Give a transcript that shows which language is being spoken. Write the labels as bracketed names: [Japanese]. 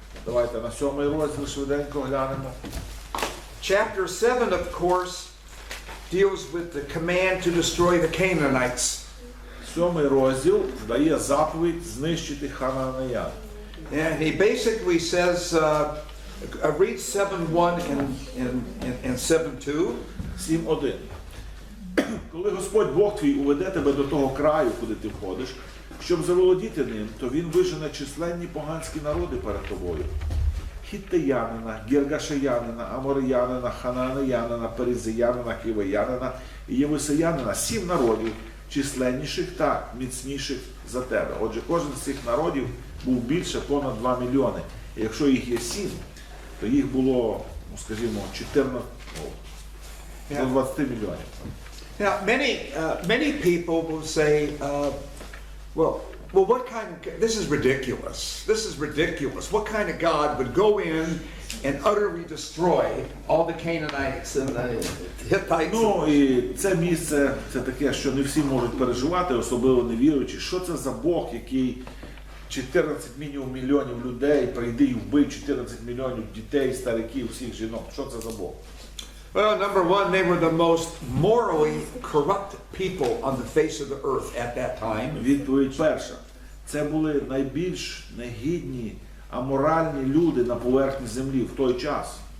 [Ukrainian] Давайте на 7 розділ швиденько глянемо. [English] Chapter 7, of course, deals with the command to destroy the Canaanites. [Ukrainian] 7 розділ дає заповідь знищити ханаанеян. [English] And he basically says, read 7:1 and 7:2. [Ukrainian] 7.1. Коли Господь Бог твій уведе тебе до того краю, куди ти входиш, щоб заволодіти ним, то він вижене численні поганські народи перед тобою. Хіттеянина, Гіргашеянина, Амореянина, Ханаанеянина, Перезеянина, Хівеянина і Євусеянина, 7 народів, численніших та міцніших за тебе. Отже, кожен з цих народів був більше понад 2 мільйони. І якщо їх є 7, то їх було, скажімо, 14, до 20 мільйонів. [English] Now, many people will say, well, what kind of, this is ridiculous. This is ridiculous. What kind of God would go in and utterly destroy all the Canaanites and the Hittites? [Ukrainian] Ну, і це місце, це таке, що не всі можуть переживати, особливо невіруючі. Що це за Бог, який 14 мінімум мільйонів людей прийде і вбив 14 мільйонів дітей, стариків, всіх жінок? Що це за Бог? [English] Well, number one, they were the most morally corrupt people on the face of the earth at that time. [Ukrainian] Відповідь перша. Це були найбільш негідні, аморальні люди на поверхні землі в той час.